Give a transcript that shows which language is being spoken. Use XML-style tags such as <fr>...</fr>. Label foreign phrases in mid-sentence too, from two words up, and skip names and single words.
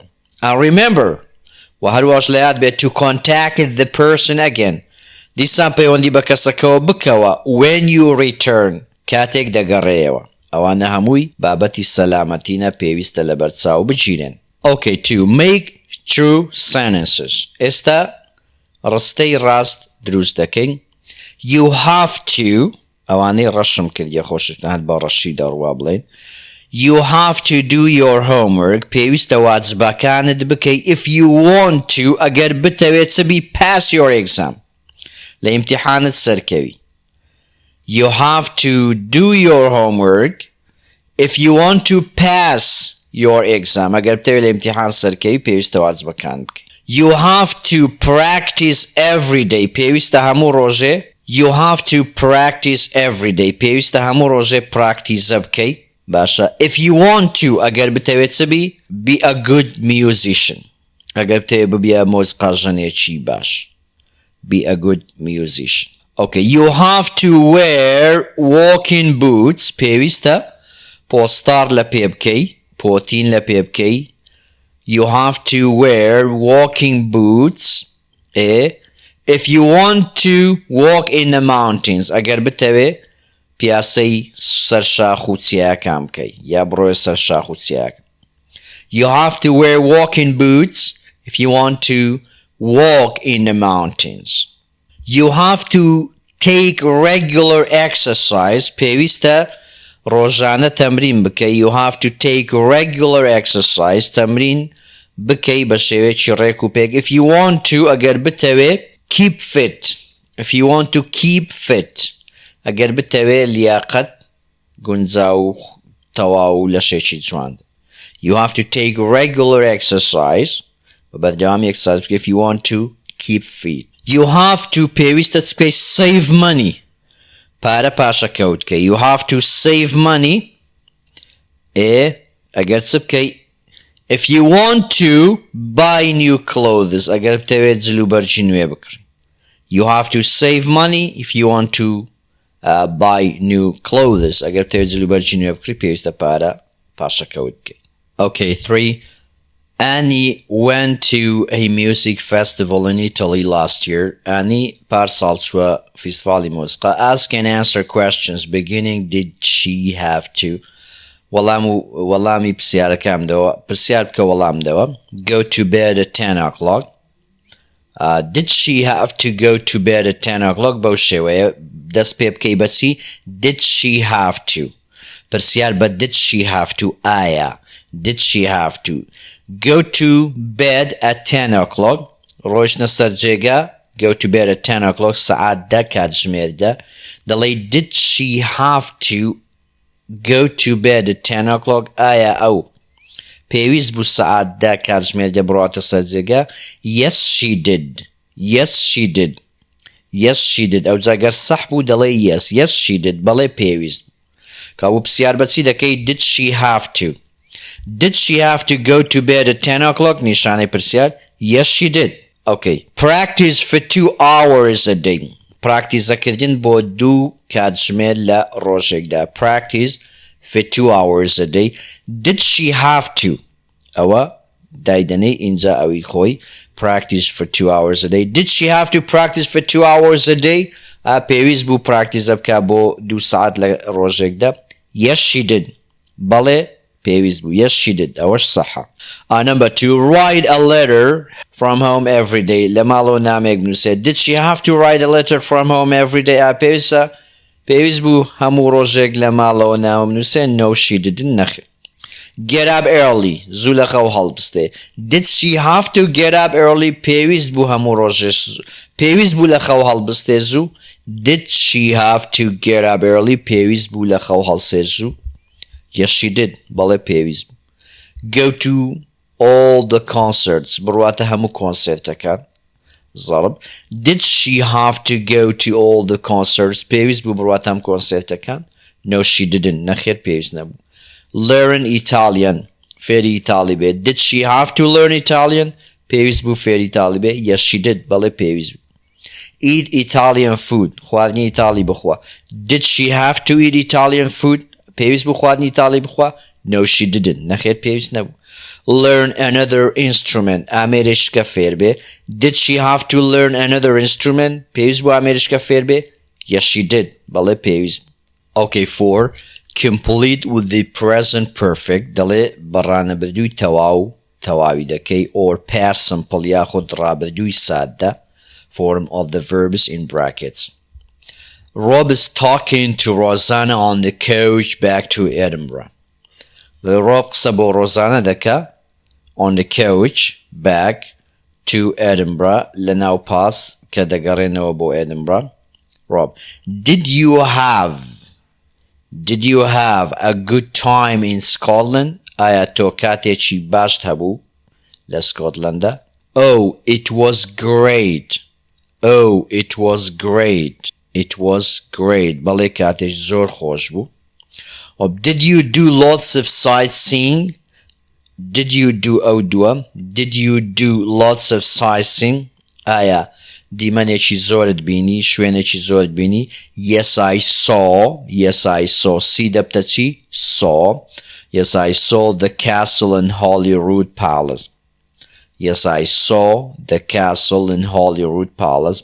<en>And remember</en> <ckb>و هەروەش لە یاد بێت</ckb> <en>to contact the person again.</en> <ckb>دیسان پەیوەندی بە کەسەکەوە بکەوە</ckb> <en>when you return</en> <ckb>کاتێک دەگەڕێەوە. ئەوانە هەمووی بابەتی سەلامەتینە پێویستە لە بەرچاو بگیرن.</ckb> <en>Okay, to make true sentences.</en> <ckb>ئێستا ڕستەی ڕاست دروست دەکەین.</ckb> <en>You have to</en> <ckb>ئەوانەی ڕەشم کردیە خۆشتان بە ڕەشی دەڕوا بڵێن.</ckb> <en>You have to do your homework.</en> <ckb>پێویستە واجبەکانت بکەی</ckb> <en>if you want to</en> <ckb>ئەگەر بتەوێت چ بی</ckb> <en>pass your exam.</en> <ckb>لە ئیمتیحانت سەرکەوی.</ckb> <en>You have to do your homework if you want to pass your exam.</en> <ckb>ئەگەر بتەوێت لە ئیمتیحان سەرکەوی پێویستە واجبەکان بکەی.</ckb> <en>You have to practice every day.</en> <ckb>پێویستە هەموو ڕۆژێ</ckb> <en>You have to practice every day.</en> <ckb>پێویستە هەموو ڕۆژێ پراکتیزە بکەی. باشە.</ckb> <en>If you want to,</en> <ckb>ئەگەر بتەوێت چ بی,</ckb> <en>be a good musician.</en> <ckb>ئەگەر بتەوێت ببیە مۆزیقاژەنێکی باش.</ckb> <en>Be a good musician. Okay, you have to wear walking boots.</en> <ckb>پێویستە پۆستار لە پێ بکەی, پۆتین لە پێ بکەی.</ckb> <en>You have to wear walking boots. If you want to walk in the mountains,</en> <ckb>ئەگەر بتەوێ پیاسەی سەر شاخ و چیاکان بکەی یا بڕۆیە سەر شاخ و چیاکان.</ckb> <en>You have to wear walking boots if you want to walk in the mountains. You have to take regular exercise.</en> <ckb>پێویستە ڕۆژانە تەمرین بکەی.</ckb> <en>You have to take regular exercise.</en> <ckb>تەمرین بکەی بە شێوەیەکی ڕێک و پێک.</ckb> <en>If you want to,</en> <ckb>ئەگەر بتەوێ</ckb> <en>keep fit. If you want to keep fit.</en> <ckb>ئەگەر بتەوێ لیاقەت گونجاو تەواو لەشێکی جوان.</ckb> <en>You have to take regular exercise.</en> <ckb>بەردەوامی exercise بکەی.</ckb> <en>If you want to keep fit. You have to</en> <ckb>پێویستە چ بکەی</ckb> <en>save money.</en> <ckb>پارە پاشەکەوت بکەی.</ckb> <en>You have to save money.</en> <ckb>ئەگەر چ بکەی</ckb> <en>if you want to buy new clothes.</en> <ckb>ئەگەر بتەوێت جلوبەرجی نوێ بکڕی.</ckb> <en>You have to save money if you want to buy new clothes.</en> <ckb>ئەگەر بتەوێت جلوبەرجی نوێ بکڕی پێویستە پارە پاشەکەوت بکەی.</ckb> <en>Okay, 3. Annie went to a music festival in Italy last year.</en> <ckb>Annie پارساڵ چووە فیستیڤاڵی مۆسیقا.</ckb> <en>Ask and answer questions beginning did she have to.</en> <ckb>وەڵامی پرسیارەکەمدەوە. پرسیار بکە وەڵامدەوە.</ckb> <en>Go to bed at 10 o'clock. Did she have to go to bed at 10 o'clock?</en> <ckb>بەو شێوەیە دەست پێ بکەی بەچی.</ckb> <en>Did she have to.</en> <ckb>پرسیار بە</ckb> <en>did she have to</en> <ckb>ئایا.</ckb> <en>Did she have to. Go to bed at 10 o'clock.</en> <ckb>ڕۆیشتە سەر جێگا.</ckb> <en>Go to bed at 10 o'clock.</en> <ckb>سەعات دە کاتژمێردا. دەڵێ</ckb> <en>did she have to go to bed at 10 o'clock.</en> <ckb>ئایا ئەو پێویست بوو سەعات دە کاتژمێردا بڕاتە سەر جێگا.</ckb> <en>Yes she did. Yes she did. Yes she did.</en> <ckb>ئەو جاگەر سەح بوو دەڵێ</ckb> <en>yes. Yes she did.</en> <ckb>بەڵێ پێویست. کابوو پرسیار بەچی دەکەی</ckb> <en>did she have to. Did she have to go to bed at 10 o'clock?</en> <ckb>نیشانەی پرسیار.</ckb> <en>Yes she did. Okay. Practice for 2 hours a day.</en> <ckb>پراکتیزەکردن بۆ 2 کاتژمێر لە ڕۆژێکدا.</ckb> <en>Practice for 2 hours a day. Did she have to.</en> <ckb>ئەوە دایدەنەی ئینجا ئەوی خۆی.</ckb> <en>Practice for 2 hours a day. Did she have to practice for 2 hours a day?</en> <ckb>پێویست بوو پراکتیزە بکە بۆ 2 ساعت لە ڕۆژێکدا.</ckb> <en>Yes she did.</en> <ckb>بەڵێ پێویست بوو.</ckb> <en>Yes she did.</en> <ckb>ئەوەش سەحە.</ckb> <en>Number 2. Write a letter from home every day.</en> <ckb>لە ماڵەوە نامێک بنووسێ.</ckb> <en>Did she have to write a letter from home every day?</en> <ckb>پێویست بوو هەموو ڕۆژێک لە ماڵەوە نامە بنووسێ.</ckb> <en>No she didn't. نەخێ. Get up early.</en> <ckb>زوو لە خەو هەڵبستێ.</ckb> <en>Did she have to get up early?</en> <ckb>پێویست بوو هەموو ڕۆژێش پێویست بوو لە خەو هەڵبستێ زوو.</ckb> <en>Did she have to get up early?</en> <ckb>پێویست بوو لە خەو هەڵسێ زوو.</ckb> <en>Yes she did.</en> <ckb>بەڵێ پێویست بوو.</ckb> <en>Go to all the concerts.</en> <ckb>بڕواتە هەموو کۆنسێرتەکان. ضرب.</ckb> <en>Did she have to go to all the concerts?</en> <ckb>پێویست بوو بڕواتە هەموو کۆنسێرتەکان.</ckb> <en>No she didn't.</en> <ckb>نەخێر پێویست نەبوو.</ckb> <en>Learn Italian.</en> <ckb>فێری ئیتاڵی بێت.</ckb> <en>Did she have to learn Italian?</en> <ckb>پێویست بوو فێری ئیتاڵی بێت.</ckb> <en>Yes she did.</en> <ckb>بەڵێ پێویست بوو.</ckb> <en>Eat Italian food.</en> <ckb>خواردنی ئیتاڵی بخوا.</ckb> <en>Did she have to eat Italian food?</en> <ckb>پێویست بوو خواردنی ئیتاڵی بخوا.</ckb> <en>No she didn't.</en> <ckb>نەخێر پێویست نەبوو.</ckb> <en>Learn another instrument.</en> <ckb>ئامێرشکە فێر بێ.</ckb> <en>Did she have to learn another instrument?</en> <ckb>پێویست بوو ئامێرشکە فێر بێ.</ckb> <en>Yes she did.</en> <ckb>بەڵێ پێویست.</ckb> <en>Okay, 4. Complete with the present perfect.</en> <ckb>دەڵێ بەڕانەبردووی تەواوی دەکەی</ckb> <en>or past simple</en> <ckb>یاخود ڕابردووی سادە</ckb> <en>form of the verbs in brackets. Rob is talking to Rosanna on the coach back to Edinburgh.</en> <ckb>Rob قسە بۆ ڕۆزانە دەکا</ckb> <en>on the coach back to Edinburgh</en> <ckb>لە ناو پاس کە دەگەڕێنەوە بۆ Edinburgh.</ckb> <en>Rob, did you have a good time in Scotland?</en> <ckb>ئایا تۆ کاتێکی باشت هەبوو لە سکۆتلەندا؟</ckb> <en>Oh, it was great. It was great.</en> <ckb>بەڵێ کاتێش زۆر خۆش بوو.</ckb> <en>Did you do lots of sightseeing? Did you do</en> <ckb>ئەو دووە?</ckb> <en>Did you do lots of sightseeing?</en> <ckb>ئایا دیمەنێکی زۆرت بینی؟ شوێنێکی زۆرت بینی؟</ckb> <en>Yes, I saw. Yes, I saw. See</en> <ckb>دەبتە چی؟</ckb> <en>Saw. Yes, I saw the castle in Holyrood Palace. Yes, I saw the castle in Holyrood Palace.</en>